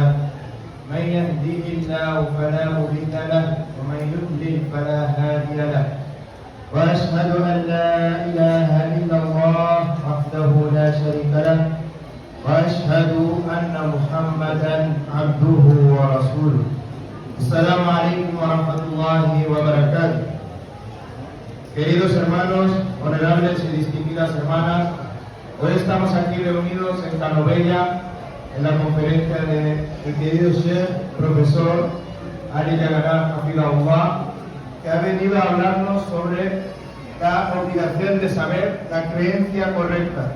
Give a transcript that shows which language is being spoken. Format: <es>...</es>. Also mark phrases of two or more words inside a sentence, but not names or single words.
<ar>من يهده الله فلا مضل له ومن يضلل فلا هادي له. وأشهد أن لا إله إلا الله وحده لا شريك له وأشهد أن محمدا عبده ورسوله. السلام عليكم ورحمة الله وبركاته.</ar> <es>Queridos hermanos, honorables y distinguidas hermanas, hoy estamos aquí reunidos en Canovella en la conferencia de el querido Sheikh, profesor Ali Yagará Hafidahullah, que ha venido a hablarnos sobre la obligación de saber la creencia correcta.</es>